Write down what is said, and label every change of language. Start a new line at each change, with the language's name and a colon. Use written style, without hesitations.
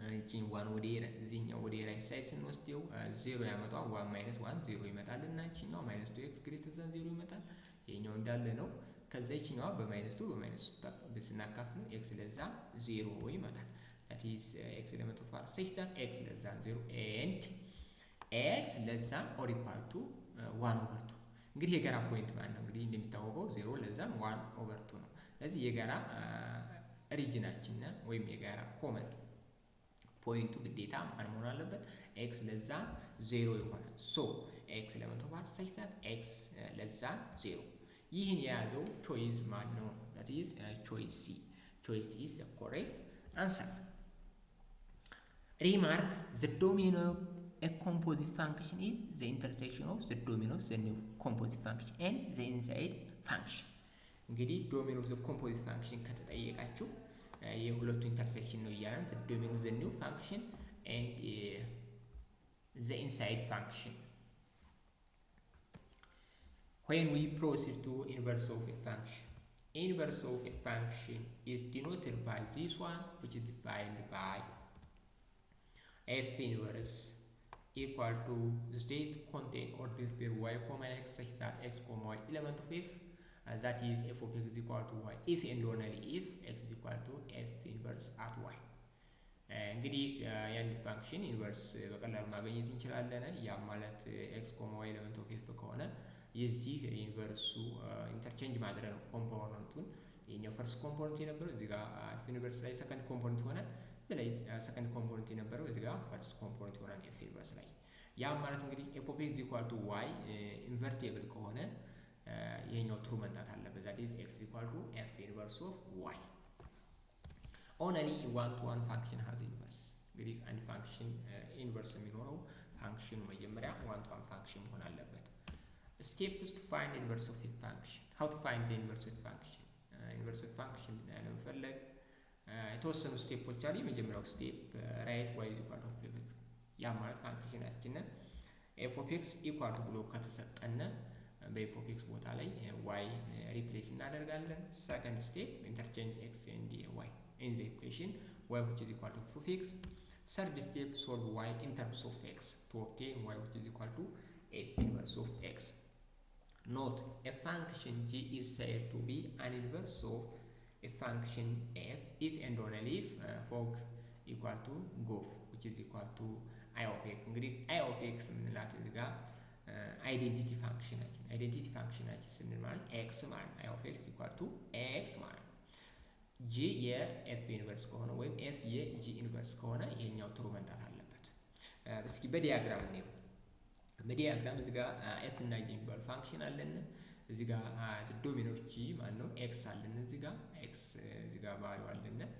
Amharic: ቺን 1 ወደ እዚህኛው ወደ ራይት ሳይድ ስንወስደው 0 ያመጣው 1 minus 1 0 ይመጣልና ቺኛው minus 2x ግሬተር ዛን 0 ይመጣል። ይሄኛው እንዳለ ነው። ከዛ ቺኛዋ በማይነስ 2 ስናካፍለው ኤክስ ለዛ 0 ይመጣል።
English: that is x element of r such that x less than 0 and x less than or equal to 1/2
Amharic: እንግዲህ የጋራ ፖይንት ማለት ነው። እንግዲህ እንደሚታወቀው
English: 0 less than 1/2
Amharic: ነው። ስለዚህ የጋራ ሪጅናችን ወይም የጋራ ኮመን ፖይንቱ ግዴታ ማን መሆን አለበት?
English: x less than 0 ይሆናል። so x element of r such that x less than 0
Amharic: ይህን የያዘው ቾይስ ማን ነው?
English: that is choice C. choice C is the correct answer. Remark: the domain of a composite function is the intersection of the domain of the new composite function and the inside function. እንግዲህ domain of the composite function ከተጠየቃችሁ
Amharic: የሁለቱ ኢንተርሴክሽን ነው እያለን
English: domain of the new function and the inside function. When we proceed to inverse of a function, inverse of a function is denoted by this one, which is defined by f inverse equal to the state contain order pair y comma x such that x comma y element of f, that is f of x is equal to y if and only if x is equal to f inverse at y.
Amharic: እንግዲህ ያን ፋንክሽን ኢንቨርስ በቀላሉ ማግኘት እንችላለን። ያ ማለት x ኮማ y ኤሌመንት ኦፍ f ከሆነ የዚህ ኢንቨርሱ ኢንተርቼንጅ ማድረግ ነው ኮምፖነንቱን። የኛው ፈርስት ኮምፖነንት የነበረው እዚህ ጋር f ኢንቨርስ ላይ ሰከንድ ኮምፖነንት ሆነ፣ እዚህ ላይ ሰከንድ ኮምፖነንት የነበረው እዚህ ጋር ፈርስት ኮምፖነንት ይሆናል f ኢንቨርስ ላይ። ያ ማለት እንግዲህ f of x equal to y ኢንቨርቲብል ከሆነ ይሄኛው ትሩ መምጣት አለበት።
English: that is x equal to f inverse of y. only one to one function has inverse.
Amharic: እንግዲህ አንድ ፋንክሽን ኢንቨርስ የሚኖረው ፋንክሽኑ መጀመሪያ one to one ፋንክሽን መሆን አለበት።
English: steps to find inverse of a function. how to find the inverse of a function?
Amharic: inverse of function ለመፈለግ የተወሰኑ ስቴፖች አሉ። የመጀመሪያው ስቴፕ ራይት y is equal to f of x። ያ ማለት ፋንክሽናችንን f of x equal to ብሎ ከተሰጠነ በf of x ቦታ ላይ y ሪፕሌስ እናደርጋለን። ሰከንድ ስቴፕ ኢንተርቼንጅ
English: x and y in the equation y which is equal to f of x. third step solve y in terms of x to obtain y which is equal to f inverse of x. note a function g is said to be an inverse of a function f if and only if fog equal to gof which is equal to I of x.
Amharic: እንግዲህ I of x ምንላት እዚህ ጋር አይዴንቲቲ ፋንክሽናችን ስንል ማለት x ማለት I of x equal to x ማለት g የf ኢንቨርስ ከሆነ ወይም f የg ኢንቨርስ ከሆነ ይሄኛው ትሩ መምጣት አለበት። እስኪ በዲያግራም እንየው። በዲያግራም እዚህ ጋር f እና g የሚባሉ ፋንክሽን አለን። እዚህ ጋር ዶሜን ኦፍ g ማለት ነው x አለን። እዚህ ጋር x እዚህ ጋር ቫልዩ አለን።